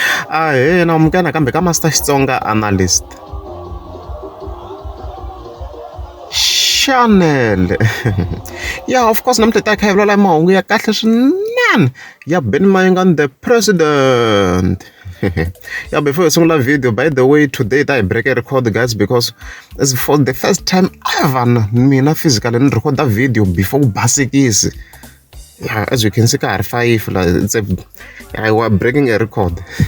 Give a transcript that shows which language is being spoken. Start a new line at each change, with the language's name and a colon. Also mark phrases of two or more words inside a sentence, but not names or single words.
Tsonga: na amukela kambe ka Master Xitsonga Analyst channel. Yeah,
English: of course
Tsonga: namuntlha ta kha hi vulavula mahungu ya kahle swinene ya Mayengani
English: the president. Yeah, before you sungula video, by the way, today I break a record, guys, because it's for the first time ever mina physically record that video before basic is. Yeah, as you can see, we're breaking a record.